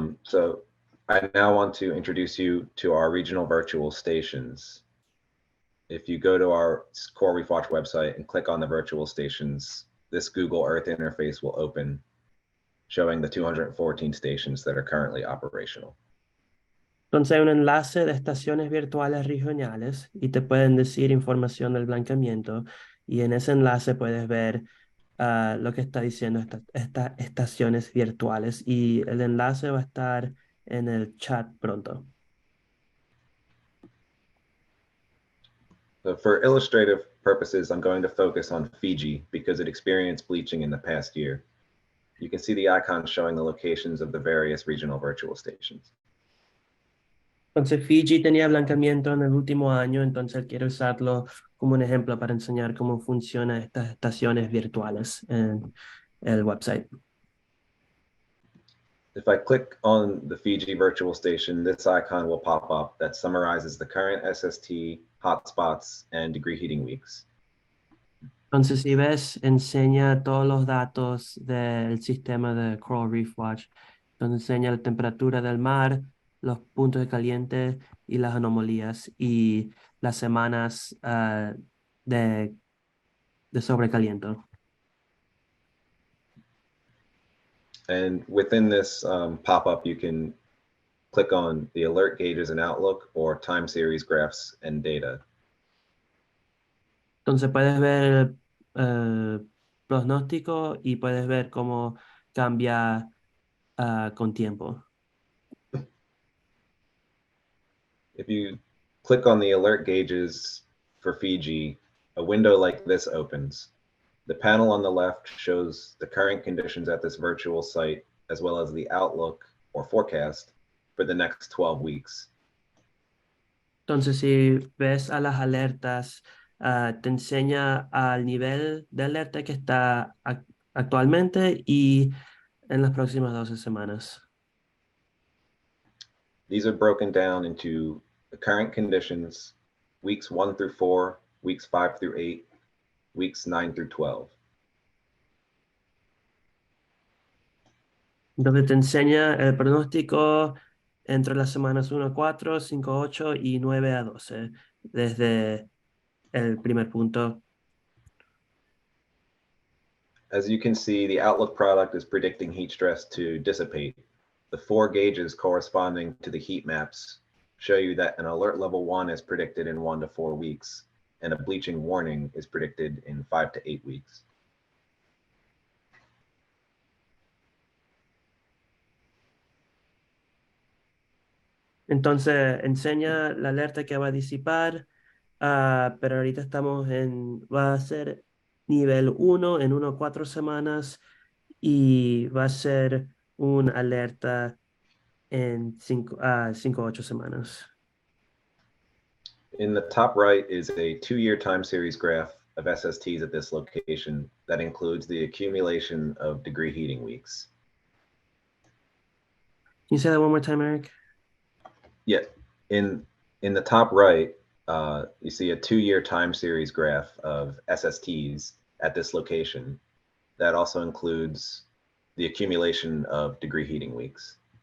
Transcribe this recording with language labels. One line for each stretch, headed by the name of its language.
English: So I now want to introduce you to our regional virtual stations. If you go to our Coral Reef Watch website and click on the virtual stations, this Google Earth interface will open, showing the 214 stations that are currently operational.
Spanish: Entonces hay un enlace de estaciones virtuales regionales y te pueden decir información del blanqueamiento y en ese enlace puedes ver lo que está diciendo estas estaciones virtuales y el enlace va a estar en el chat pronto.
English: So for illustrative purposes, I'm going to focus on Fiji because it experienced bleaching in the past year. You can see the icon showing the locations of the various regional virtual stations.
Spanish: Entonces Fiji tenía blanqueamiento en el último año, entonces quiero usarlo como un ejemplo para enseñar cómo funcionan estas estaciones virtuales en el website.
English: If I click on the Fiji virtual station, this icon will pop up that summarizes the current SST, hotspots, and degree heating weeks.
Spanish: Entonces, si ves, enseña todos los datos del sistema de Coral Reef Watch. Entonces, enseña la temperatura del mar, los puntos de caliente y las anomalías y las semanas de sobrecaliento.
English: And within this pop-up, you can click on the alert gauges and outlook or time series graphs and data.
Spanish: Entonces, puedes ver el pronóstico y puedes ver cómo cambia con tiempo.
English: If you click on the alert gauges for Fiji, a window like this opens. The panel on the left shows the current conditions at this virtual site, as well as the outlook or forecast for the next 12 weeks.
Spanish: Entonces, si ves a las alertas, te enseña al nivel de alerta que está actualmente y en las próximas 12 semanas.
English: These are broken down into the current conditions, weeks 1 through 4, weeks 5 through 8, weeks 9 through 12.
Spanish: Entonces, te enseña el pronóstico entre las semanas 1 a 4, 5 a 8 y 9 a 12, desde el primer punto.
English: As you can see, the outlook product is predicting heat stress to dissipate. The 4 gauges corresponding to the heat maps show you that an alert level 1 is predicted in 1 to 4 weeks, and a bleaching warning is predicted in 5 to 8 weeks.
Spanish: Entonces, enseña la alerta que va a disipar, pero ahorita va a ser nivel 1 en 1 a 4 semanas y va a ser un alerta en 5 a 8 semanas.
English: In the top right is a 2-year time series graph of SSTs at this location that includes the accumulation of degree heating weeks. Can you say that one more time, Eric? Yeah, in the top right, you see a 2-year time series graph of SSTs at this location that also includes the accumulation of degree heating weeks.